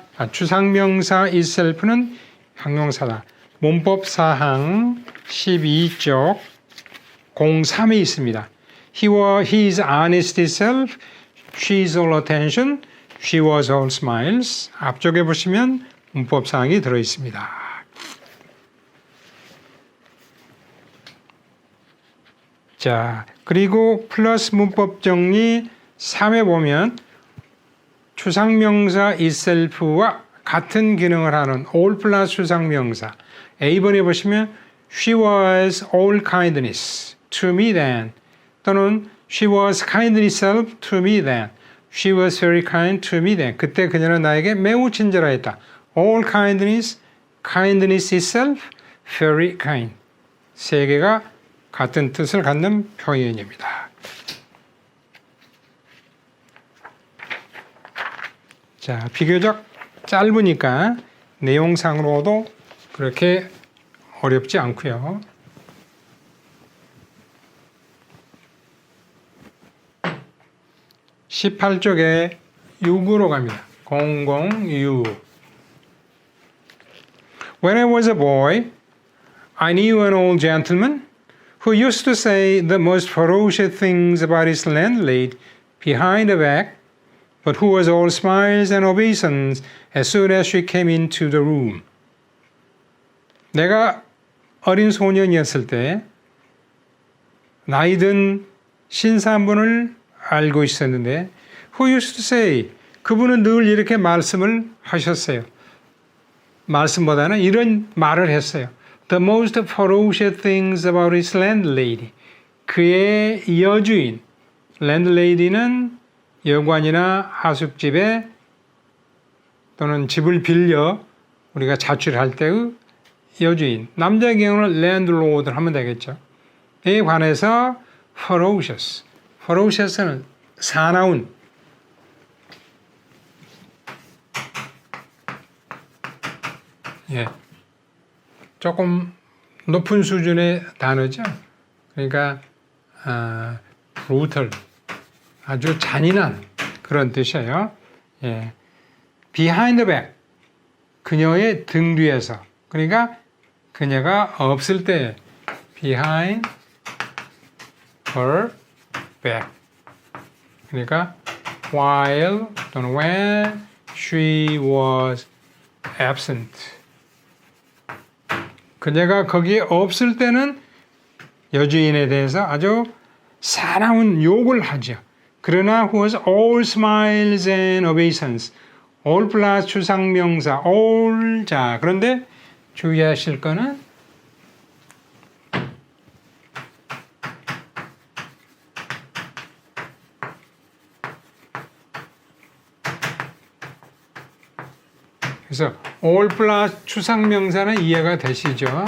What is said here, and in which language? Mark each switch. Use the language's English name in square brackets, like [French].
[Korean] 추상명사 itself는 형용사다. 문법사항 12쪽 03에 있습니다. [English] He was his honest self, she's all attention, she was all smiles. [Korean] 앞쪽에 보시면 문법사항이 들어있습니다. 자, 그리고 플러스 문법 정리 3에 보면 추상명사 itself와 같은 기능을 하는 all 플러스 추상명사 A번에 보시면 [English] she was all kindness to me then 또는 she was kindness self to me then she was very kind to me then [Korean] 그때 그녀는 나에게 매우 친절하였다. all kindness, kindness itself, very kind 세 개가 같은 뜻을 갖는 표현입니다. 자, 비교적 짧으니까 내용상으로도 그렇게 어렵지 않고요. 18쪽에 6으로 갑니다. 00U. [English] When I was a boy, I knew an old gentleman who used to say the most ferocious things about his landlady behind her back, but who was all smiles and obeisance as soon as she came into the room. [Korean] 내가 어린 소년이었을 때 나이든 신사분을 알고 있었는데 [English] who used to say [Korean] 그분은 늘 이렇게 말씀을 하셨어요. 말씀보다는 이런 말을 했어요. [English] The most ferocious things about his landlady. [Korean] 그의 여주인. landlady는 여관이나 하숙집에 또는 집을 빌려 우리가 자취할 때의 여주인. 남자의 경우는 landlord를 하면 되겠죠. 에 관해서 ferocious. ferocious는 사나운. 예. 조금 높은 수준의 단어죠. 그러니까 brutal, 아주 잔인한 그런 뜻이에요. 예. [English] behind the back, [Korean] 그녀의 등 뒤에서. 그러니까 그녀가 없을 때 [English] behind her back. 그러니까 while 또는 when she was absent. [Korean] 그녀가 거기에 없을 때는 여주인에 대해서 아주 사나운 욕을 하죠. [English] 그러나 who was all smiles and obeisance. [Korean] all 플러스 추상명사 all. 자, 그런데 주의하실 거는 그래서 all 플러스 추상명사는 이해가 되시죠?